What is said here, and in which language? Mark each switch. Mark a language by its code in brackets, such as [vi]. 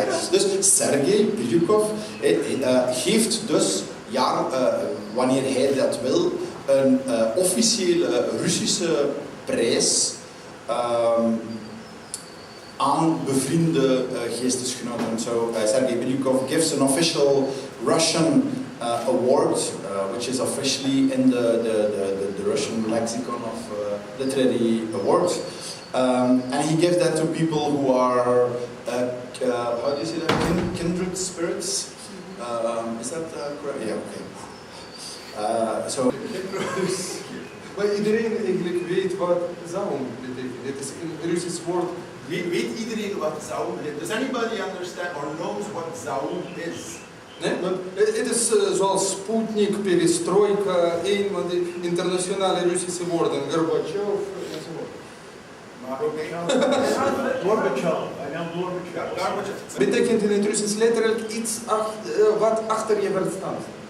[nl] Dus Sergei Bilyukov geeft dus, wanneer hij dat wil, een officiële Russische prijs aan bevriende geestesgenoten. [en] So Sergei Bilyukov gives an official Russian award, which is officially in the Russian lexicon of literary awards. And he gives that to people who are, how do you say that, kindred spirits? Is that correct? Yeah, okay. [nl] Maar iedereen eigenlijk weet wat Zaum betekent. Het is een Russisch woord. Weet iedereen wat Zaum is? [en] Does anybody understand or knows what Zaum is? [nl] Nee, maar het is zoals Sputnik, Perestroika, een van de internationale Russische woorden, Gorbachev enzovoort. Maar ook niet. [en] Gorbachev. I know Gorbachev. [nl] Betekent in het Russisch letterlijk iets wat achter je verstand.